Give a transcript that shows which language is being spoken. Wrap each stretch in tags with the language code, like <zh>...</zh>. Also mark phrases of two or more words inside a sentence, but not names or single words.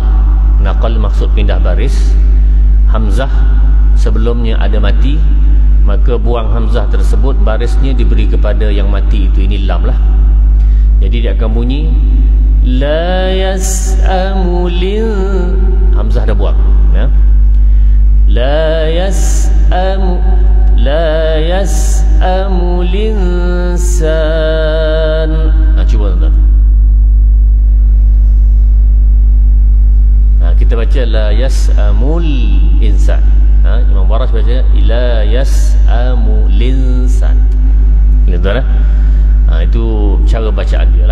<ms>Naqal maksud pindah baris. Hamzah sebelumnya ada mati, maka buang hamzah tersebut, barisnya diberi kepada yang mati itu. Ini lam lah. Jadi dia akan bunyi</ms> <ar>لا يسأم لِن,</ar> <ms>hamzah dah buang ya.</ms> <ar>لا يسأم، لا يسأم الإنسان.</ar> <ms>Cuba tuan-tuan. Kita baca</ms> <ar>لا يسأم الإنسان.</ar> <ms>Imam Warash baca</ms> <ar>لا يسأم الإنسان.</ar> <ms>Ingat tuan? Itu cara bacaan dia lah.</ms>